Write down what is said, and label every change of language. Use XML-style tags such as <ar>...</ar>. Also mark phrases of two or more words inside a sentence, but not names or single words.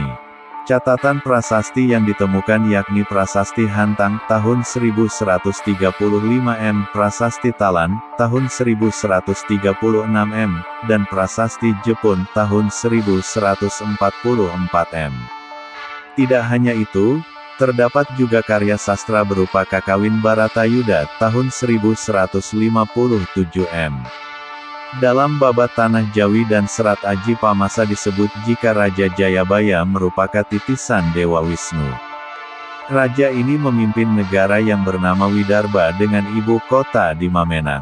<id>Catatan prasasti yang ditemukan yakni Prasasti Hantang tahun 1135 M, Prasasti Talan tahun 1136 M, dan Prasasti Jepun tahun 1144 M. Tidak hanya itu, terdapat juga karya sastra berupa Kakawin Baratayuda tahun 1157 M. Dalam babat Tanah Jawi dan Serat Aji Pamasa disebut jika Raja Jayabaya merupakan titisan Dewa Wisnu. Raja ini memimpin negara yang bernama Widarba dengan ibu kota di Mamenang.</id>